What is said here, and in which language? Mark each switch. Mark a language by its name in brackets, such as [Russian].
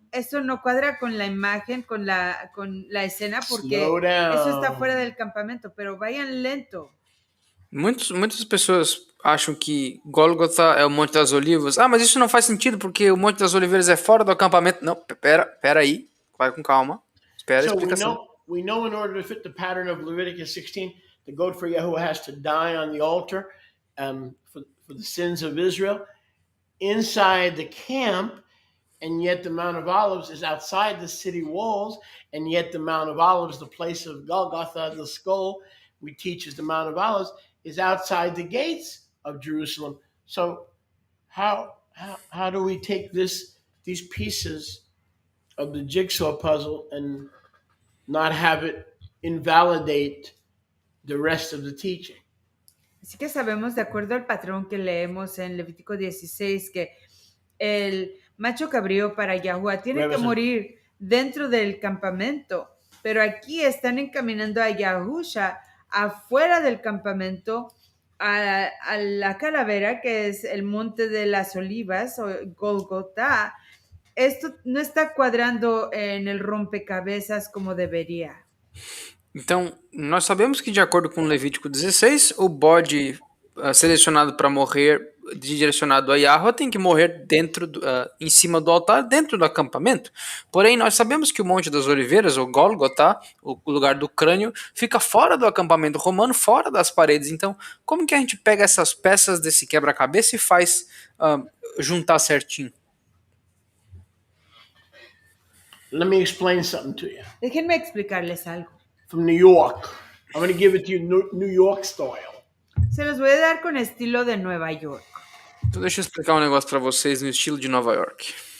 [Spanish] Eso no cuadra con la imagen, con la escena, porque [English] Slow down. [Spanish] eso está fuera del campamento, pero vayan lento. [Portuguese] Muitas pessoas acham que Gólgota é o Monte das Olivas. Ah, mas isso não faz sentido porque o Monte das Oliveiras é fora do acampamento. Não, pera aí. Vai com calma. Espera a [English] So [Portuguese] explicação. [English] we know in order to fit the pattern of Leviticus 16, the goat for Yahuwah has to die on the altar for the sins of Israel inside the camp, and yet the Mount of Olives is outside the city walls, and yet the Mount of Olives, the place of Golgotha, the skull, we teach is the Mount of Olives, is outside the gates of Jerusalem. So how do we take these pieces of the jigsaw puzzle and not have it invalidate the rest of the teaching? [Spanish] Así que sabemos, de acuerdo al patrón que leemos en Levítico 16, que el macho cabrío para Yahuwah tiene que morir dentro del campamento, pero aquí están encaminando a Yahusha afuera del campamento a la calavera, que es el monte de las olivas o Golgotha. Esto no está cuadrando en el rompecabezas como debería. [Portuguese] Então, nós sabemos que, de acordo com Levítico 16, o bode selecionado para morrer, direcionado a Yahweh, tem que morrer em cima do altar, dentro do acampamento. Porém, nós sabemos que o Monte das Oliveiras, ou Gólgota, o lugar do crânio, fica fora do acampamento romano, fora das paredes. Então, como que a gente pega essas peças desse quebra-cabeça e faz juntar certinho? [English] Let me explain something to you. [Spanish] Déjenme explicarles algo. [English] From New York. I'm going to give it to you New York style. [Spanish] Se los voy a dar con estilo de Nueva York. [Portuguese] Então deixa eu explicar um negócio para vocês no estilo de Nova York.